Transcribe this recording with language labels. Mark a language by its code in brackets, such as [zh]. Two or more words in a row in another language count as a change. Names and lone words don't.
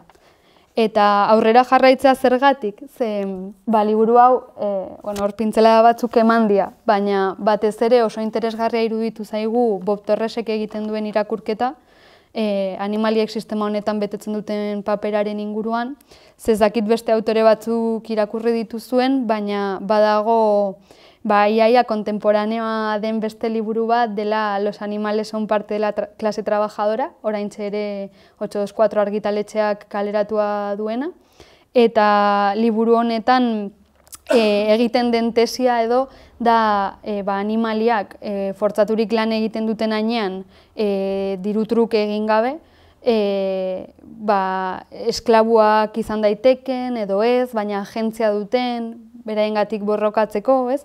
[eu] Eta aurrera jarraitzea zergatik, ze liburu hau, hor pintzela batzuk eman dira, baina batez ere oso interesgarria iruditu zaigu Bob Torresek egiten duen irakurketa, animaliek sistema honetan betetzen duten paperaren inguruan, zezakit beste autore batzuk irakurri dituzuen, baina badago iaia kontemporaneoa den beste liburu bat dela Los animales son parte de la clase trabajadora, oraintxe ere 824 argitaletxeak kaleratua duena, eta liburu honetan egiten den tesia edo da animaliak fortzaturik lan egiten duten ainean dirutruke egin gabe, esklabuak izan daiteken edo ez, baina agentzia duten, beraengatik borrokatzeko, ez?